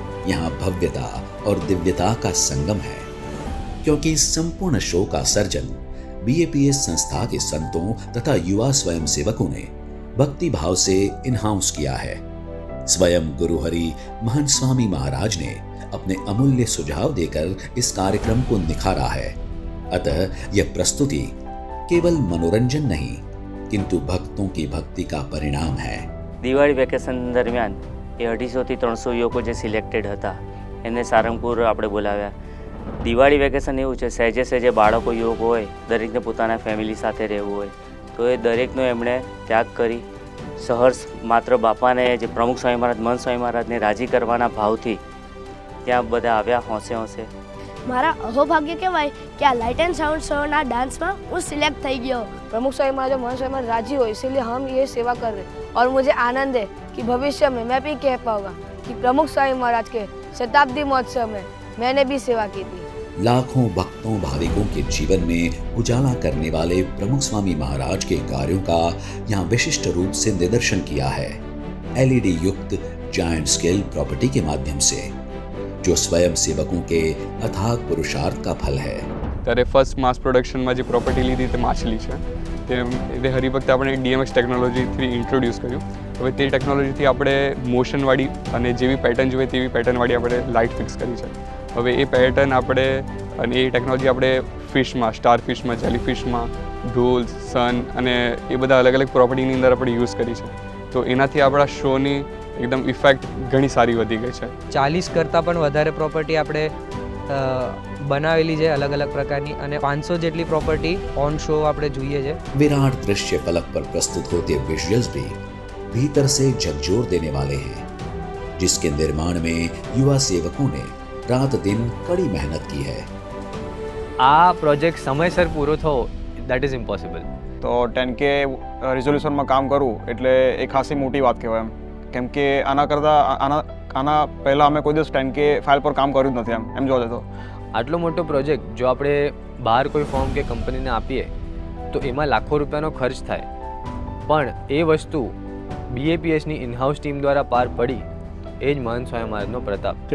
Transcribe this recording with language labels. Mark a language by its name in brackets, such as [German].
[Hindi] यहाँ भव्यता और दिव्यता का संगम है, क्योंकि इस संपूर्ण शो का सर्जन BAPS संस्था के संतों तथा युवा स्वयंसेवकों ने भक्ति भाव से इन हाउस किया है। स्वयं गुरुहरि महंत स्वामी महाराज ने अपने अमूल्य सुझाव देकर इस कार्यक्रम को निखारा है। अतः यह प्रस्तुति केवल मनोरंजन नहीं किंतु भक्तों की भक्ति का परिणाम है। [Gujarati] દિવાળી વેકેશન દરમિયાન એ 250થી 300 યુવકો જે સિલેક્ટેડ હતા એને સારંગપુર આપણે બોલાવ્યા। દિવાળી વેકેશન એવું છે, સહેજે સહેજે બાળકો યુવકો હોય, દરેકને પોતાના ફેમિલી સાથે રહેવું હોય, તો એ દરેકનો એમણે ત્યાગ કરી સહર્ષ માત્ર બાપાને જે પ્રમુખ સ્વામી મહારાજ મહંત સ્વામી મહારાજને રાજી કરવાના ભાવથી ત્યાં બધા આવ્યા હોંશે હોંશે। મારા અહોભાગ્ય કહેવાય કે આ લાઇટ एंड साउंड शोना डांसમાં હું સિલેક્ટ થઈ ગયો। [Hindi] प्रमुख स्वामी महाराज महंत स्वामी महाराज राजी हो, इसीलिए हम ये सेवा कर रहे हैं और मुझे आनंद है कि भविष्य में मैं भी कह पाऊंगा कि प्रमुख स्वामी महाराज के शताब्दी महोत्सव में मैंने भी सेवा की थी। लाखों भक्तों भाविकों के जीवन में उजाला करने वाले प्रमुख स्वामी महाराज के कार्यों का यहाँ विशिष्ट रूप से निदर्शन किया है LED युक्त जायंट स्केल प्रॉपर्टी के माध्यम से, जो स्वयं सेवकों के अथाग पुरुषार्थ का फल है। [Gujarati] ત્યારે ફર્સ્ટ માસ પ્રોડક્શનમાં જે પ્રોપર્ટી લીધી તે માછલી છે, તે હરી વખતે આપણે DMX ટેકનોલોજીથી ઇન્ટ્રોડ્યુસ કર્યું। હવે તે ટેકનોલોજીથી આપણે મોશનવાળી અને જેવી પેટર્ન જોઈએ તેવી પેટર્નવાળી આપણે લાઇટ ફિક્સ કરી છે। હવે એ પેટર્ન આપણે અને એ ટેકનોલોજી આપણે ફિશમાં, સ્ટાર ફિશમાં, જેલી ફિશમાં, ઢોલ, સન અને એ બધા અલગ અલગ પ્રોપર્ટીની અંદર આપણે યુઝ કરી છે। તો એનાથી આપણા શોની એકદમ ઇફેક્ટ ઘણી સારી વધી ગઈ છે। 40 કરતાં પણ વધારે પ્રોપર્ટી આપણે બનાવેલી છે અલગ અલગ પ્રકારની, અને 500 જેટલી પ્રોપર્ટી ઓન શો આપણે જોઈએ છે। [Hindi] विराट दृश्य फलक पर प्रस्तुत होते विजुअल्स भी भीतर से झकझोर देने वाले हैं, जिसके निर्माण में युवा सेवकों ने रात दिन कड़ी मेहनत की है। [Gujarati] આ પ્રોજેક્ટ સમયસર પૂરો થવો દેટ ઇઝ ઇમ્પોસિબલ। તો 10K રિઝોલ્યુશનમાં કામ કરવું એટલે એ ખાસી મોટી વાત કહેવાય એમ, કેમ કે આના કરતાં આના પહેલાં અમે કોઈ દિવસ 10K ફાઇલ પર કામ કર્યું જ નથી એમ જોવા જતો। આટલો મોટો પ્રોજેક્ટ જો આપણે બહાર કોઈ ફોર્મ કે કંપનીને આપીએ તો એમાં લાખો રૂપિયાનો ખર્ચ થાય, પણ એ વસ્તુ BAPSની ઇનહાઉસ ટીમ દ્વારા પાર પડી એ જ મહંત સ્વામી મહારાજનો પ્રતાપ।